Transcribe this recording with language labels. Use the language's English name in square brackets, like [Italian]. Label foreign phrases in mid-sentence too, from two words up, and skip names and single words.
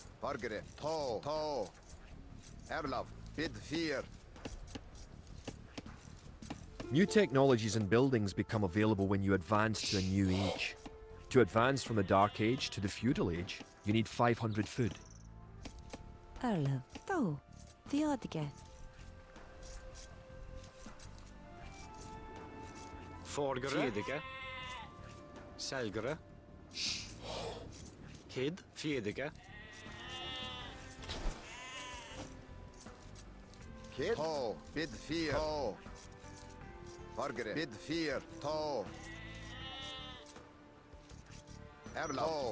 [English] Margaret, Tall, Erlov, Bid Fear. New technologies and buildings become available when you advance to a new age. To advance from the Dark Age to the Feudal Age, you need 500 food. Arlo. Tho. Theodige. Forgere. Fjedige. Selgere. Kid. Fjedige. Kid, Tall, Bid Fear, Tall. Margaret, Bid Fear, Tall. Erlov, Tall.